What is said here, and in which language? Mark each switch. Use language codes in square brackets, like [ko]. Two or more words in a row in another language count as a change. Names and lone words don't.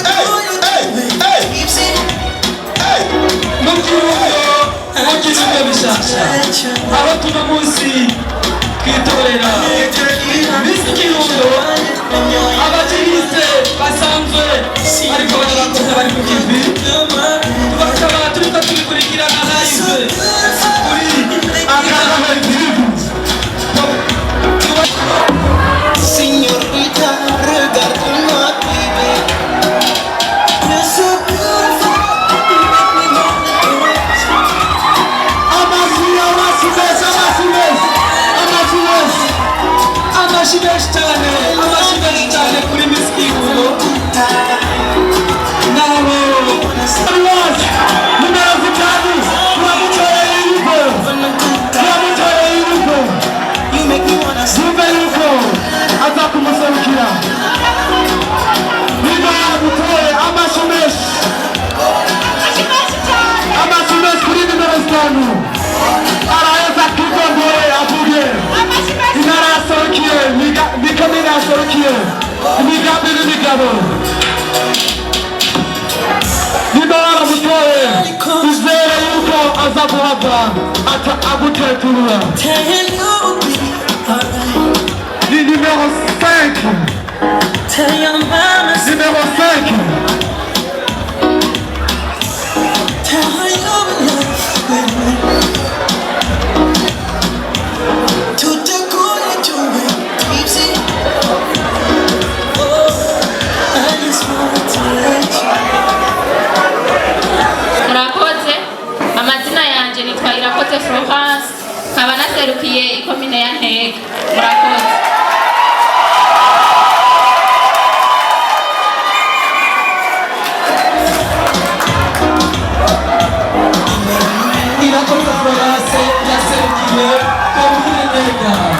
[rn] mu Kirundo bishasha aho tuno munsi twitorera MISS Kirundo abakiriste basanzwe ariko barakoze bari ku kivi bakaba turiko tubikurikirana live kuri Akagera TV. [fr] Signorita, regarde-moi, [en] baby. You're so beautiful, you make me wanna dance. [rn] Amashi menshi cyane kuri MISS Kirundo nabo numero zitanu turamutoreye yuko [en] You make me wanna sing. [rn] yumve yuko aza kumuserukira niba yagutoye amashi menshi kuri nimero zitanu araheza kwigondore avuge intara yasohokeye mikomine yasohokeye imigambi n'imigabo niba waramutoye izere yuko aza guhava aguteturura [en] Tell you we'll be alright. [rn] ni nimero 5 [en] Tell your mama, [rn] nimero 5 [en] tell her you're in love with me. [fr] Tout est cool et tout est easy. [en] Oh, I just want to let you. [rn] murakoze amazina yanje nitwa Irakoze Florence nkaba naserukiye ikomine ya Ntega murakoze Irakoze Florence yaserukiye komine Ntega.